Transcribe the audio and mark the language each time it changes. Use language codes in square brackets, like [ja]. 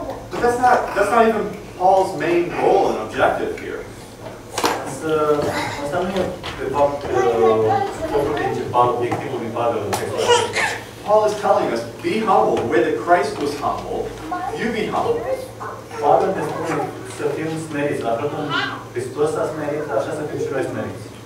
[en] But that's not even Paul's main goal and objective here. [ro] Însă, asta nu e de fapt scopul principal, obiectivul lui Pavel în textul acesta. [en] Paul is telling us, be humble. The way that Christ was humble, you be humble. [ro] Pavel ne spune să fim smeriți. La fel cum Hristos s-a smerit, așa să fim și noi smeriți.